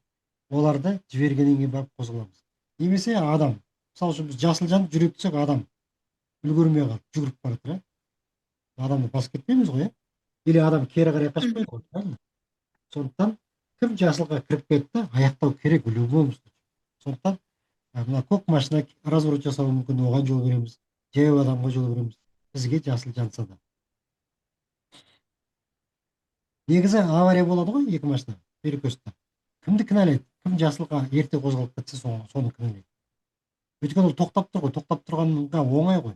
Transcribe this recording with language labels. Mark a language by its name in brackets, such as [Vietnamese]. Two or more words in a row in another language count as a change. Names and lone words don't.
[Kazakh] Оларды жібергеннен кейін барып қозғаламыз. Немесе адам. Мысалы үшін біз жасыл жанып жүре кетсек, адам үлгермей қалып жүгіріп бара жатыр. Адамды басып кетпейміз ғой, иә? Или адам кері қарай қашпайды ғой, правильно? Сондықтан кім жасылға кіріп кетті, аяқтау керек [Russian] в любом случае. [Kazakh] Сондықтан мына көк машина разворот жасауы мүмкін, оған жол береміз. Жаяу адамға жол береміз. Бізге жасыл жанса да. Негізі авария болады ғой, екі машина перекрестте. Кімді кінәлайды? Кім жасылға ерте қозғалып кетсе, соны кінәлайды. өйткені ол тоқтап тұр ғой, тоқтап тұрғанға оңай ғой.